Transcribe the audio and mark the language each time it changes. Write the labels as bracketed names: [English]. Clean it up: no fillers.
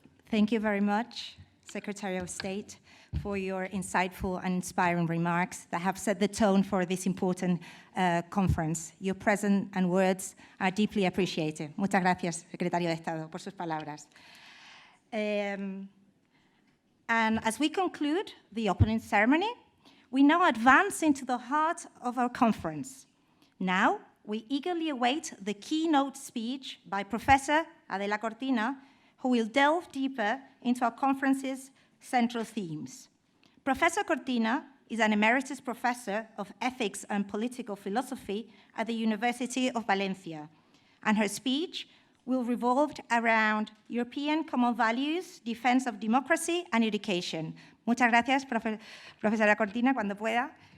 [English] Thank you very much, Secretary of State, for your insightful and inspiring remarks that have set the tone for this important conference. Your presence and words are deeply appreciated. [Spanish] Muchas gracias, Secretario de Estado, por sus palabras. [English] And as we conclude the opening ceremony, we now advance into the heart of our conference. Now, we eagerly await the keynote speech by Professor Adela Cortina, who will delve deeper into our conference's central themes. Professor Cortina is an emeritus professor of ethics and political philosophy at the University of Valencia, and her speech will revolve around European common values, defense of democracy, and education. [Spanish] Muchas gracias, profesora Cortina, cuando pueda.